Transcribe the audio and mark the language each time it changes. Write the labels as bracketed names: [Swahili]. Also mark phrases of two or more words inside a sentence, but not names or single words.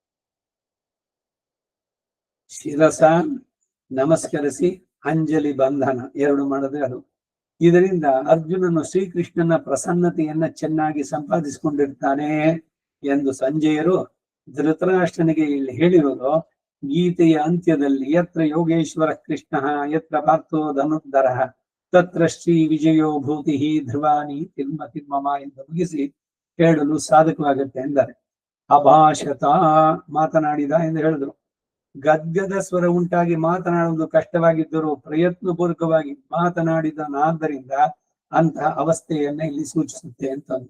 [Kannada] ಶಿರಸ ನಮಸ್ಕರಿಸಿ ಅಂಜಲಿ ಬಂಧನ ಎರಡು ಮಾಡಿದ್ರೆ ಅದು. ಇದರಿಂದ ಅರ್ಜುನನು ಶ್ರೀಕೃಷ್ಣನ ಪ್ರಸನ್ನತೆಯನ್ನ ಚೆನ್ನಾಗಿ ಸಂಪಾದಿಸಿಕೊಂಡಿರ್ತಾನೆ ಎಂದು ಸಂಜಯರು ಧೃತರಾಷ್ಟ್ರನಿಗೆ ಇಲ್ಲಿ ಹೇಳಿರೋದು. ಗೀತೆಯ ಅಂತ್ಯದಲ್ಲಿ [Sanskrit] ಯತ್ರ ಯೋಗೇಶ್ವರ ಕೃಷ್ಣ ಯತ್ರ ಪಾರ್ಥೋ ಧನುರ್ಧರ ತತ್ರ ಶ್ರೀ ವಿಜಯೋ ಭೂತಿ ಧ್ರುವಾನಿ ತಿರ್ಮ ತಿರ್ಮಮ [Kannada] ಎಂದು ಮುಗಿಸಿ ಹೇಳಲು ಸಾಧಕವಾಗುತ್ತೆ ಎಂದರೆ. ಅಭಾಷತ ಮಾತನಾಡಿದ ಎಂದು ಹೇಳಿದ್ರು. ಗದ್ಗದ ಸ್ವರ ಉಂಟಾಗಿ ಮಾತನಾಡುವುದು ಕಷ್ಟವಾಗಿದ್ದರೂ ಪ್ರಯತ್ನಪೂರ್ವಕವಾಗಿ ಮಾತನಾಡಿದನಾದ್ದರಿಂದ ಅಂತಹ ಅವಸ್ಥೆಯನ್ನ ಇಲ್ಲಿ ಸೂಚಿಸುತ್ತೆ ಅಂತ.